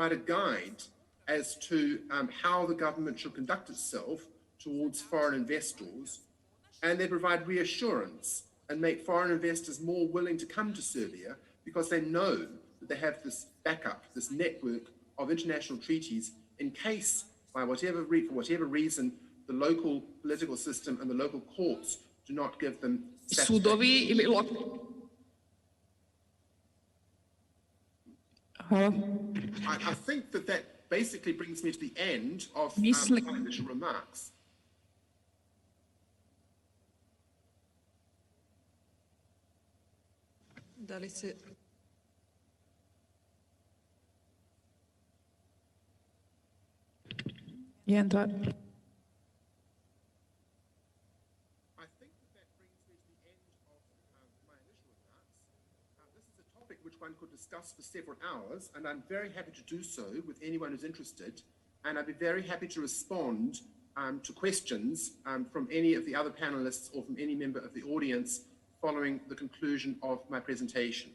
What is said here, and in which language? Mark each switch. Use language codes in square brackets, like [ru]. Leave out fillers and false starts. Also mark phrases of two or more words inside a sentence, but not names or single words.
[en] a guide as to how the government should conduct itself towards foreign investors, and they provide reassurance and make foreign investors more willing to come to Serbia because they know that they have this backup, this network of international treaties in case, for whatever reason, the local political system and the local courts do not give them [sr] Sudovi ili [en] I think that basically brings me to the end of my initial remarks. [sr] Da li se... Jedan, dva. [en] I think that brings me to the end of my initial remarks. This is a topic which one could discuss for several hours, and I'm very happy to do so with anyone who's interested, and I'd be very happy to respond to questions from any of the other panelists or from any member of the audience following the conclusion of my presentation.